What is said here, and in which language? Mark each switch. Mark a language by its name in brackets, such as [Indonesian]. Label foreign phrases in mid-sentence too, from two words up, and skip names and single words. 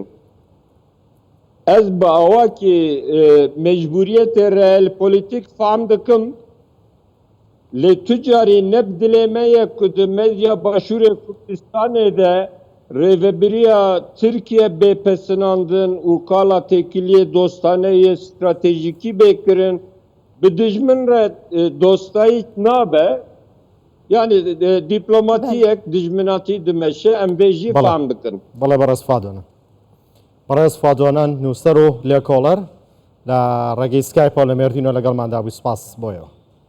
[Kurdish] ez bi awakî mecburiyetê realpolitîk fehm dikim lê tu carî ne bi dilê me ye ku di medya Başûrê Kurdistanê de rêveberiya Tirkiye bêpesinandin û kala têkiliyê dostaneyê stratejîkî bêkirin bi dijmin re dostayî nabe yani dîplomatiyek dijminatî dimeşe em vê jî Bala. fehm dikin [Central Kurdish] بەڵێ بەڕێز فادۆنە بەڕێز فادۆنان نووسەر و لێکۆڵەر لە ڕێگەی سکایپۆ لە مێردینەوە لەگەڵماندا بوو سپاس بۆیەوە